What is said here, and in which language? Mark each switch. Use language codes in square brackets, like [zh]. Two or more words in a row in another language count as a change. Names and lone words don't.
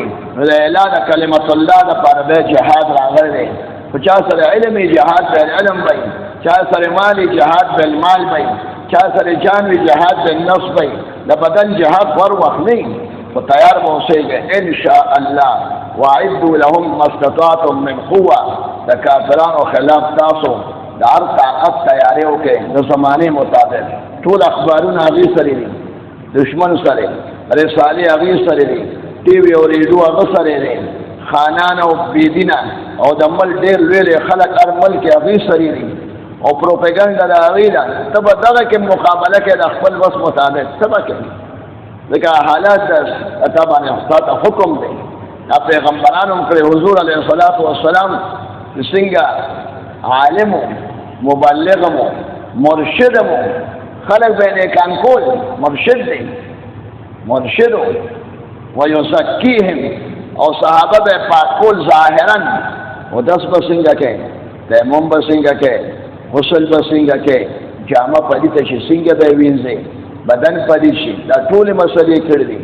[ps] نو د اعلان د [ar] کلمت الله [ps] دپاره بیا جهاد راغلی دی. خو چا سره علم وي [ar] جهاد بالعلم [ps] وي، چا سره مال وي [ar] جهاد بالمال [ps] وي، چا سره جان وي [ar] جهاد بالنفس [ps] وي. د بدن جهاد هر وخت نه، خو تیار به اوسېږئ انشاءالله. [ar] واعدوا لهم ما استطعتم من قوه، [ps] د کافرانو خلاف تاسو د هر طاقت تیاری وکړئ د زمانې مطابق. ټول اخبارونه هغې سره دي، دشمن سره رسالې هغې سره دي، ټي وي او ریډیو هغه سره دی، خانان او بېدینه او د ملک ډېر لوی خلک هر ملک کې هغې سره دي او پروپیګنډه د هغې ده. ته به دغه کې مقابله کې د خپل وس مطابق څه به کوې؟ ځکه حالات تا باندې تا ته حکم دی، دا پیغمبرانو هم کړی. حضور [ar] علیه الصلاة والسلام [ps] چې څنګه عالم و مبلغ و مرشد و خلق به نیکان کول، مرشد دی، مرشد و یزکیهم او صحابه به پاک کول ظاهرا و دس به څنګه کوي، تیمم به څنګه کوي، غسل به څنګه کوي، جامه پلیته شي څنګه به وینځي، بدن پلید شي، دا ټولې مسلې کړي دي.